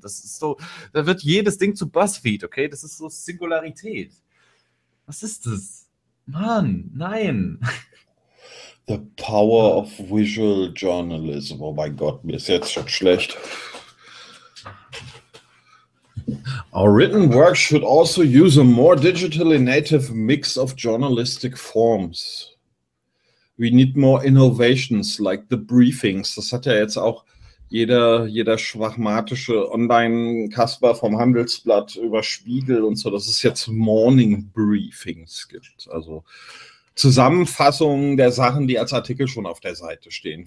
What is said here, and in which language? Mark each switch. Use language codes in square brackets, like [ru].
[de] Das ist so, da wird jedes Ding zu BuzzFeed, okay? Das ist so Singularität. Was ist das? Mann, nein. The Power of Visual Journalism. Oh mein Gott, mir ist jetzt schon schlecht. [en] Our written work should also use a more digitally native mix of journalistic forms. We need more innovations like the briefings. [de] Das hat ja jetzt auch jeder schwachmatische Online-Kasper vom Handelsblatt über Spiegel und so, dass es jetzt Morning Briefings gibt. Also Zusammenfassungen der Sachen, die als Artikel schon auf der Seite stehen.